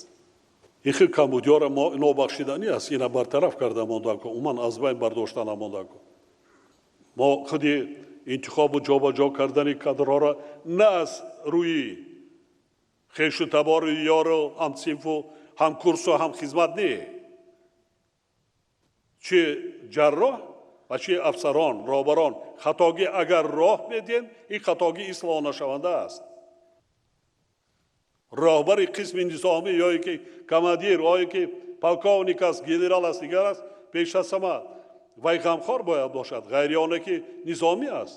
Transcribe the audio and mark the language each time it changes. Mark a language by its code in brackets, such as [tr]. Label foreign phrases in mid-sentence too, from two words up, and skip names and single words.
[tg] ин хел камбудиёро мо нобахшиданӣ аст. ина бартараф карда монда кун, умуман аз байн бардошта намонда кун. мо худи интихобу ҷобаҷо кардани кадрҳоро на аз рӯи хешу табори ёру ҳамсинфу ҳамкурсу ҳамхизмат не. чӣ ҷарроҳ و چی افسران رهبران خطاگی اگر راه بدین این خطاگی اصلاح نشونده است. رهبر قسم نظامی یا که کمادیر یا که پالکونیک است گنرال است دیگر است پیش از همه وی غمخوار باید باشد، غیریانه که نظامی است.